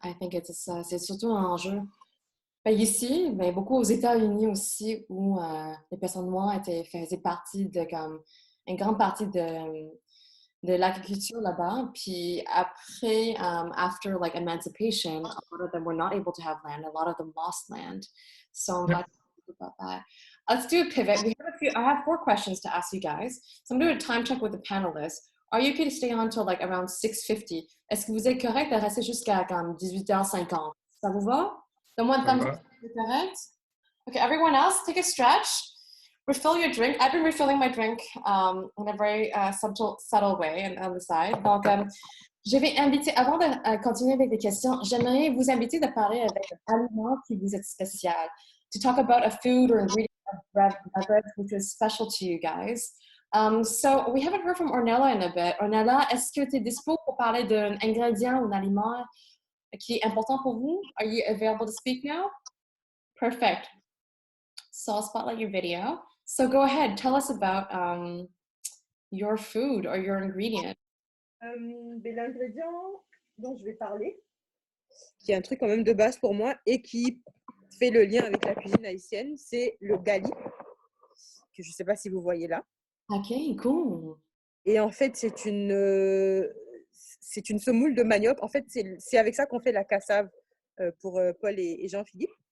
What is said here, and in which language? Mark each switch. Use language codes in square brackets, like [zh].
[en] I think [fr] c'est surtout un enjeu. Ben, ici, ben, beaucoup aux États-Unis aussi, où les personnes noires faisaient partie de comme une grande partie de l'agriculture là-bas. Puis après, [en] after like emancipation, a lot of them were not able to have land. A lot of them lost land. So I'm glad to talk about that. Let's do a pivot. I have 4 questions to ask you guys. So I'm doing a time check with the panelists. Are you okay to stay on until like around 6:50? [fr] Est-ce que vous êtes correct de rester jusqu'à comme 18h50? Ça vous va? [en] The one thumbs up, correct? Okay, everyone else, take a stretch. Refill your drink. I've been refilling my drink in a very subtle way and on the side. [fr] Donc, je vais inviter, avant de continuer avec les questions, j'aimerais vous inviter de parler avec un aliment qui vous est spécial. [en] To talk about a food or ingredient of beverage which is special to you guys. So, we haven't heard from Ornella in a bit. [fr] Ornella, est-ce que tu es dispo pour parler d'un ingrédient ou d'un aliment qui est important pour vous? [en] Are you available to speak now? Perfect. So I'll spotlight your video. So go ahead, tell us about your food or your ingredient. [fr] L'ingrédient dont je vais parler, qui est un truc quand même de base pour moi et qui fait le lien avec la cuisine haïtienne, c'est le gali, que je ne sais pas si vous voyez là. Ok, cool. Et en fait, c'est une semoule de manioc. En fait, c'est avec ça qu'on fait la cassave pour Paul et Jean-Philippe.